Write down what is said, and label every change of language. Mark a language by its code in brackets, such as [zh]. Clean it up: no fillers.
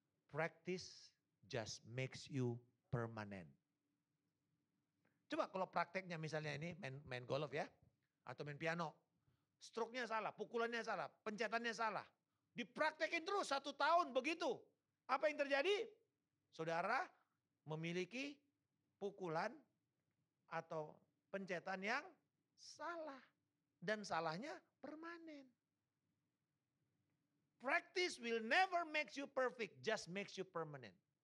[en] Practice just makes you permanent. [id] Coba kalau prakteknya misalnya ini main golf ya, atau main piano. Stroke-nya salah, pukulannya salah, pencetannya salah. Dipraktekin terus 1 tahun begitu. Apa yang terjadi? Saudara memiliki pukulan atau pencetan yang salah. Dan salahnya permanen. [en] Practice will never make you perfect, just makes you permanent.